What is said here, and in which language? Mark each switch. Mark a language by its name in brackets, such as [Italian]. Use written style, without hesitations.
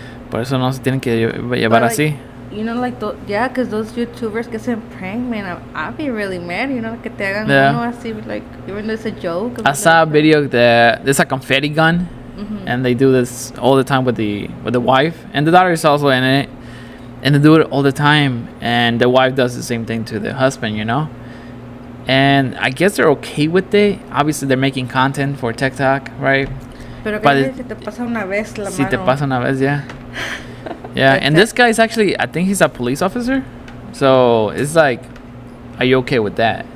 [Spanish] Por eso no se tienen que llevar así. [English] You know, like, because those YouTubers [Spanish] que se prank, [English] man, I'd be really mad, you know, [Spanish] que te hagan uno así, [English] like, even though it's a joke. I saw a video that there's a confetti gun, and they do this all the time with the wife, and the daughter is also in it, and they do it all the time, and the wife does the same thing to the husband, you know, and I guess they're okay with it. Obviously, they're making content for TikTok, right? [Spanish] Pero que si te pasa una vez la mano. Si te pasa una vez, yeah. [English] Yeah, and this guy is actually, I think he's a police officer. So it's like, are you okay with that?